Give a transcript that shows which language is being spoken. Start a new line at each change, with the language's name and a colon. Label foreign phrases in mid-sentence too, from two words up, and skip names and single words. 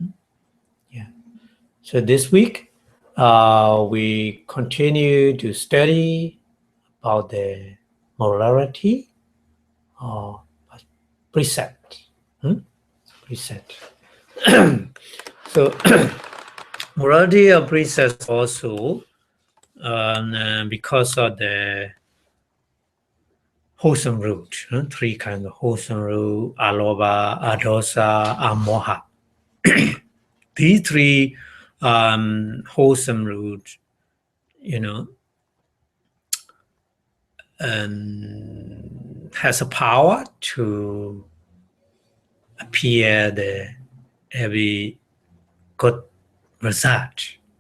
English: So this week we continue to study about the morality or precept. So morality or precept also because of the wholesome root, 3 kinds of wholesome root:
Pali: alobha, adosa, amoha.
English: These 3 wholesome root, has a power to appear every good result.